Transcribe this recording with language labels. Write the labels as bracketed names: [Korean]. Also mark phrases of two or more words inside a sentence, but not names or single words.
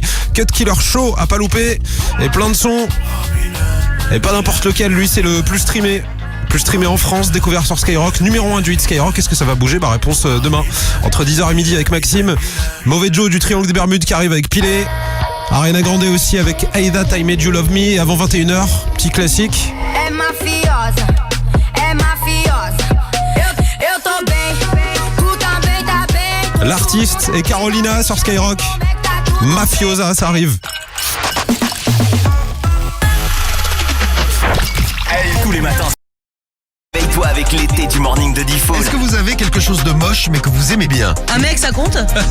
[French] Cut Killer Show à pas louper, et plein de sons. Et pas n'importe lequel, lui c'est le plus streamé en France, découvert sur Skyrock, numéro 1 du hit Skyrock. Est-ce que ça va bouger? Réponse demain, entre 10h et midi avec Maxime. Mauvais Joe du Triangle des Bermudes qui arrive avec Pilé. Ariana Grande aussi avec Hey That I Made You Love Me. Et avant 21h, petit classique. [Portuguese] Hey, mafia, gostosa, é mafiosa. Eu tô bem, tu também tá bem. [French] L'artiste est Carolina sur Skyrock. Mafiosa, ça arrive. Hey, tous les matins. Veille-toi avec l'été du morning de Diffoul. Est-ce que vous avez quelque chose de moche mais que vous aimez bien? Un mec, ça compte?